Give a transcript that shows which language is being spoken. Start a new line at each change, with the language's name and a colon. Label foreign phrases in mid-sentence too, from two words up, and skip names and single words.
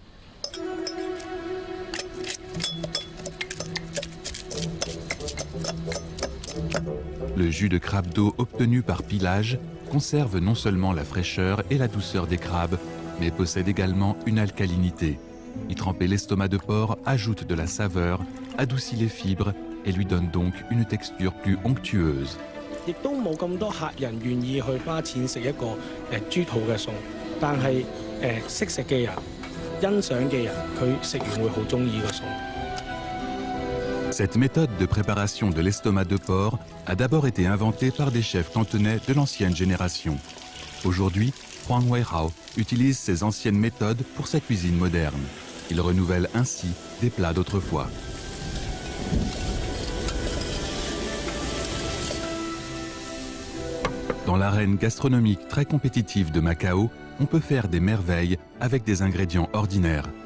French: Le jus de crabe d'eau obtenu par pilage conserve non seulement la fraîcheur et la douceur des crabes, mais possède également une alcalinité. Y tremper l'estomac de porc ajoute de la saveur, adoucit les fibres et lui donne donc une texture plus onctueuse.
Cantonese: 亦都冇咁多客人願意去花錢食一個豬肚嘅餸，但係識食嘅人、欣賞嘅人，佢食完會好中意個餸。
French: Cette méthode de préparation de l'estomac de porc a d'abord été inventée par des chefs cantonais de l'ancienne génération. Aujourd'hui, Huang Weihao utilise ses anciennes méthodes pour sa cuisine moderne. Il renouvelle ainsi des plats d'autrefois. Dans l'arène gastronomique très compétitive de Macao, on peut faire des merveilles avec des ingrédients ordinaires.